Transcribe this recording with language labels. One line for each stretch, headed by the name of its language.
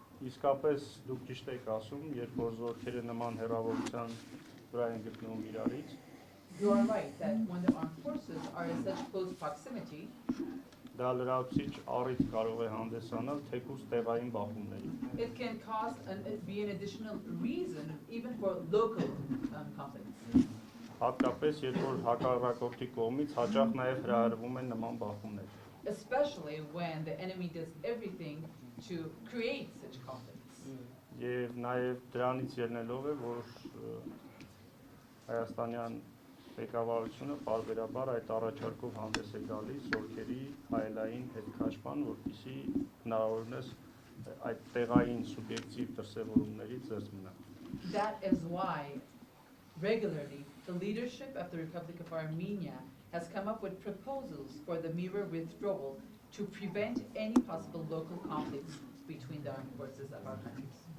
Armenian: Իսկապես դուք ճիշտ եք ասում, երբ որ զորքերը նման հեռավորության վրա են գտնվում իրարից,
English: You are right that when the armed forces are in such close proximity,
Armenian: դա լրացուցիչ առիթ կարող է հանդեսանալ թեկուզ տեղային բախումների։
English: it can be an additional reason even for local conflicts.
Armenian: Հատկապես երբ որ հակառակորդի կողմից հաճախ նաև հրահրվում են նման բախումներ։
English: Especially when the enemy does everything to create such conflicts.
Armenian: Եվ նաև դրանից ելնելով է, որ հայաստանյան ղեկավարությունը պարբերաբար այդ առաջարկով հանդես է գալիս ովքերի հայելային հետքաշման, որպեսզի հնարավորինս այդ տեղային սուբյեկտիվ դրսևորումներից զերծ մնա։
English: That is why regularly the leadership of the Republic of Armenia has come up with proposals for the mirror withdrawal to prevent any possible local conflicts between the armed forces of our countries.